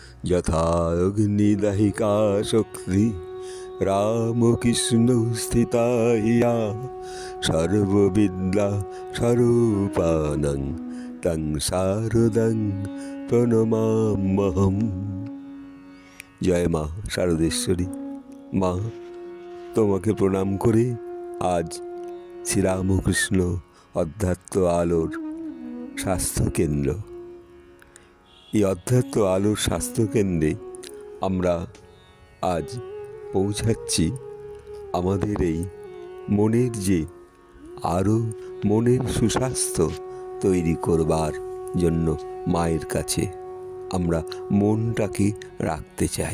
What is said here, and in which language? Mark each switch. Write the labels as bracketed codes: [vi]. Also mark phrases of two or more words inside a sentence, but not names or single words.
[sa] यथा अग्निदाहिका शक्ति रामकृष्ण स्थिता या सर्वविद्या स्वरूपानं तं शारदं प्रणमाम्यहम्। जय मा शारदेश्वरी। [bn] মা, তোমাকে প্রণাম করে আজ শ্রীরামকৃষ্ণ অধ্যাত্ম আলোর স্বাস্থ্যকেন্দ্র, এই অধ্যাত্ম আলোর স্বাস্থ্যকেন্দ্রে আমরা আজ পৌঁছাচ্ছি আমাদের এই মনের যে আরও মনের সুস্বাস্থ্য তৈরি করবার জন্য মায়ের কাছে আমরা মনটাকে রাখতে চাই।